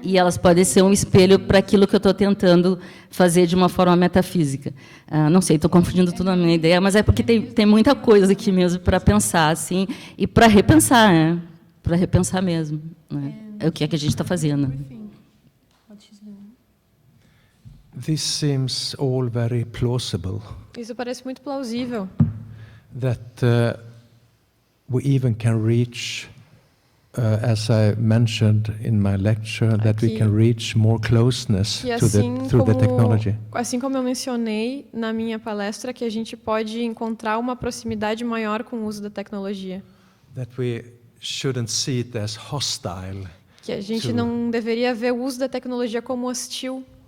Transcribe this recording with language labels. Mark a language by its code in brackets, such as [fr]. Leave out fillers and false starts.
[pt] E elas podem ser um espelho para aquilo que eu estou tentando fazer de uma forma metafísica. Não sei, estou confundindo tudo na minha ideia, mas é porque tem muita coisa aqui mesmo para pensar, assim, e para repensar, né? Para repensar mesmo, né? É o que é que a gente está fazendo. [en] This seems all very plausible. [pt] Isso parece muito plausível. [en] That we even can reach, as I mentioned in my lecture, that we can reach more closeness through the technology. [pt] Assim como eu mencionei na minha palestra, que a gente pode encontrar uma proximidade maior com o uso da tecnologia. [en] That we shouldn't see it as hostile. [pt] Que a gente não deveria ver o uso da tecnologia como hostil.